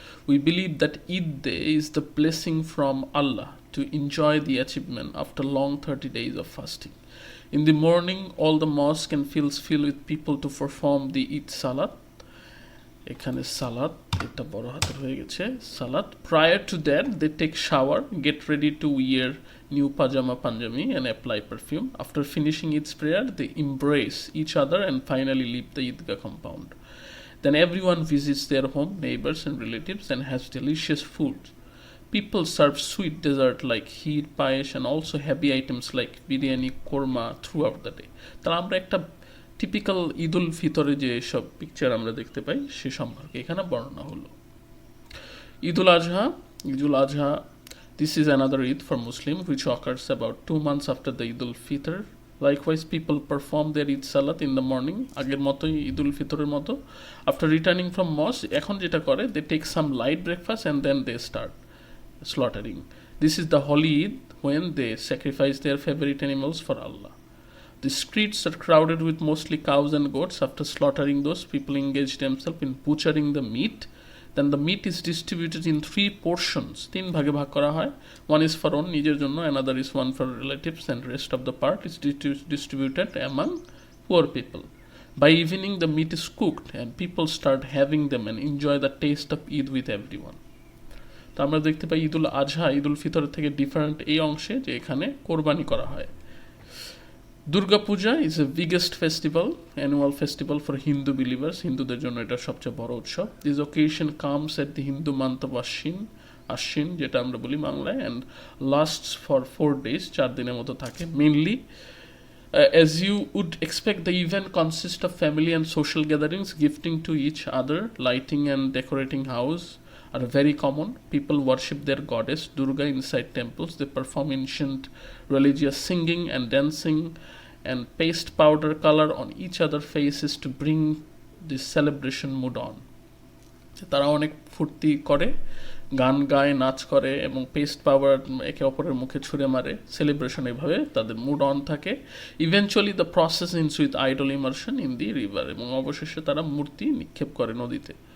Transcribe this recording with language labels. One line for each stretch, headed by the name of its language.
English: We believe that Eid Day is the blessing from Allah to enjoy the achievement after long 30 days of fasting. In the morning, all the mosques and fields fill with people to perform the Eid Salat.
Bangla: এখানে সালাত, এটা বড় হাতের হয়ে গেছে, সালাত।
English: Prior to that, they take shower, get ready to wear new pajama panjami and apply perfume. After finishing Eid's prayer, they embrace each other and finally leave the Eidgah compound. Then everyone visits their home, neighbors and relatives and has delicious food. People serve sweet dessert like kheer, payesh and also heavy items like biryani, korma throughout the day.
Bangla: তাহলে আমরা একটা typical Eid ul ফিতরে যে সব picture আমরা দেখতে পাই সে সম্পর্কে এখানে বর্ণনা হলো।
English: Eid ul Azha, this is another Eid for Muslim which occurs about 2 months after the Eid ul Fitr. Likewise, people perform their Eid Salat in the morning,
Bangla: আগের মতোই ঈদ উল ফিতরের মতো।
English: After returning from mosque,
Bangla: এখন যেটা করে,
English: they take some light breakfast and then they start slaughtering. This is the holy Eid when they sacrifice their favorite animals for Allah. The streets are crowded with mostly cows and goats. After slaughtering those, people engage themselves in butchering the meat. Then the meat is distributed in 3 portions.
Bangla: 3 ভাগে ভাগ করা হয়।
English: One is for own,
Bangla: নিজের জন্য,
English: another is one for relatives, and rest of the part is distributed among poor people. By evening, the meat is cooked and people start having them and enjoy the taste of Eid with everyone.
Bangla: তো আমরা দেখতে পাই ঈদ উল আজহা ঈদ উল ফিতর থেকে different এই অংশে যে এখানে কোরবানি করা হয়।
English: Durga Puja is the biggest annual festival for Hindu believers.
Bangla: হিন্দুদের জন্য এটা সবচেয়ে বড় উৎসব।
English: This occasion comes at the Hindu month of Ashwin,
Bangla: যেটা আমরা বলি বাংলায়,
English: and lasts for 4 days,
Bangla: 4 দিনের মতো থাকে।
English: Mainly, as you would expect, the event consists of family and social gatherings, gifting to each other, lighting and decorating house are very common. People worship their goddess Durga inside temples. They perform ancient religious singing and dancing and paste powder color on each other's faces to bring this celebration mood on.
Bangla: তারা অনেক ফুর্তি করে, গান গায়, নাচ করে এবং paste powder একে অপরের মুখে ছুঁড়ে মারে। সেলিব্রেশন এভাবে তাদের মুড অন থাকে।
English: eventually the process ends with idol immersion in the river,
Bangla: এবং অবশেষে তারা মূর্তি নিক্ষেপ করে নদীতে।